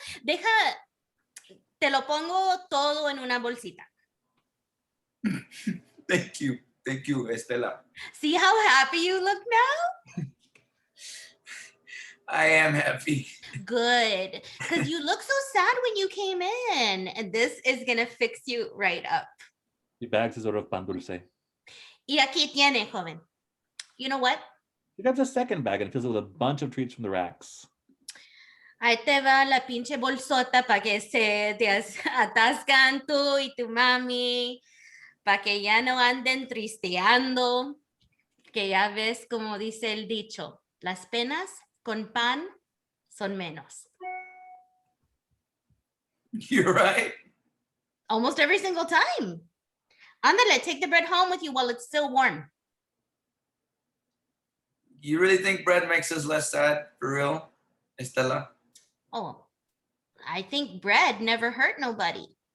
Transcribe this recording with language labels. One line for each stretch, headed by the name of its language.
Spanish: Deja, te lo pongo todo en una bolsita.
English: Thank you, Estela. See how happy you look now? I am happy. Good, because you look so sad when you came in, and this is gonna fix you right up. He bags his order of pan dulce.
Spanish: Y aquí tiene, joven.
English: You know what? He grabs a second bag and fills it with a bunch of treats from the racks.
Spanish: Ahí te va la pinche bolsota para que se te atascan tú y tu mami, para que ya no anden tristeando, que ya ves como dice el dicho, las penas con pan son menos.
English: You're right. Almost every single time. Ándale, take the bread home with you while it's still warm. You really think bread makes us less sad, for real, Estela? Oh, I think bread never hurt nobody.